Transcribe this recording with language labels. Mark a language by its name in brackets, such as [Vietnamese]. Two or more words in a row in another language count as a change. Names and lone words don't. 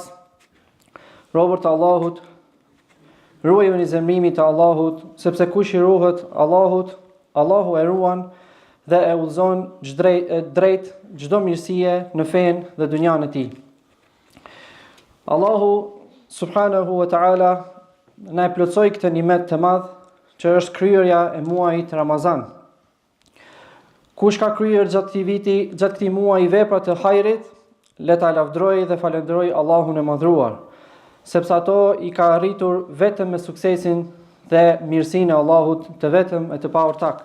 [Albanian] Robërt e Allahut, ruajuni zemrimin të Allahut, sepse kush I ruhet Allahut, Allahu e ruan dhe e udhëzon drejt çdo mirësie në fenë dhe dynjan e tij. Allahu [Arabic] سبحانه وتعالى [Albanian] na e plotsoi këtë nimet të madh që është kryerja e muajit Ramazan. Kush ka kryer gjatë këtij muaji vepra të hajrit, le ta lavdërojë dhe falenderojë Allahun e madhruar, sepse ato I ka arritur vetëm me suksesin dhe mirësinë e Allahut të vetëm e të paortak.